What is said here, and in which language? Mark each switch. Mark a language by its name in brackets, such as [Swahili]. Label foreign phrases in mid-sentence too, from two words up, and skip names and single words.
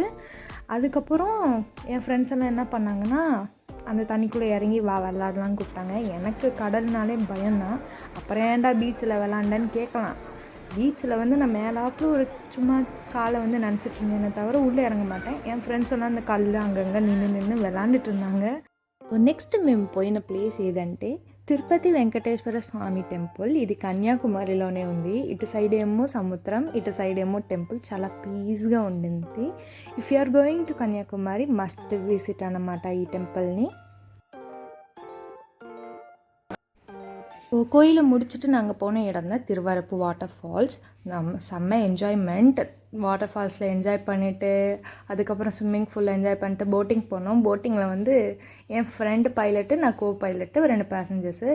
[Tamil] அதுக்கப்புறம் என் ஃப்ரெண்ட்ஸ் எல்லாம் என்ன பண்ணாங்கன்னா, அந்த தண்ணிக்குள்ளே இறங்கி விளாடலான்னு கூப்பிட்டாங்க. எனக்கு கடல்னாலே பயம்தான். அப்புறம் ஏன்டா பீச்சில் விளாண்டேன்னு கேட்கலாம். பீச்சில் நான் மேலாப்பில் ஒரு சும்மா காலை நினச்சிட்டு இருந்தேனே தவிர உள்ளே இறங்க மாட்டேன். என் ஃப்ரெண்ட்ஸ் எல்லாம் அந்த கல் அங்கங்கே நின்று விளாண்டுட்டு இருந்தாங்க. [Telugu] నెక్స్ట్ మేము పోయిన ప్లేస్ ఏదంటే తిరుపతి వెంకటేశ్వర స్వామి టెంపుల్. ఇది కన్యాకుమారిలోనే ఉంది. ఇటు సైడ్ ఏమో సముద్రం, ఇటు సైడ్ ఏమో టెంపుల్. చాలా పీస్గా ఉండింది. [English] If you are going to Kanyakumari must visit [Telugu] అన్నమాట ఈ టెంపుల్ని. [Tamil] கோயிலை முடிச்சுட்டு நாங்கள் போன இடம் தான் திருவரப்பு வாட்டர் ஃபால்ஸ். செம்ம என்ஜாய்மெண்ட். வாட்டர் ஃபால்ஸில் என்ஜாய் பண்ணிவிட்டு, அதுக்கப்புறம் [English] swimming poolil [Tamil] என்ஜாய் பண்ணிட்டு போட்டிங் போனோம். போட்டிங்கில் என் ஃப்ரெண்டு பைலட்டு, நான் கோ பைலட்டு, 2 பேசஞ்சர்ஸு.